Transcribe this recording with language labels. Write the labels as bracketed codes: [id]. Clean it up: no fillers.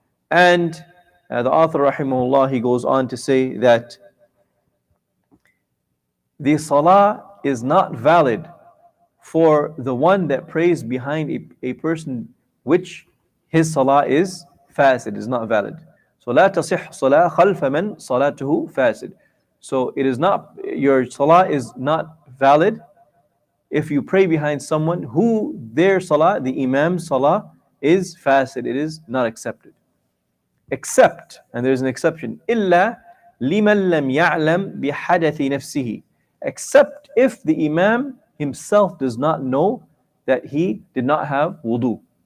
[en] And the author rahimahullah, he goes on to say that the salah is not valid for the one that prays behind a person which his salah is fasid, is not valid. So [ar] لا تصح صلاة خلف من صلاته فاسد. [en] So it is not, your salah is not valid if you pray behind someone who their salah, the imam's salah, is fasid, it is not accepted. Except, and there's an exception, [ar] إلا لمن لم يعلم بحدث نفسه, [en] except if the imam himself does not know that he did not have wudu.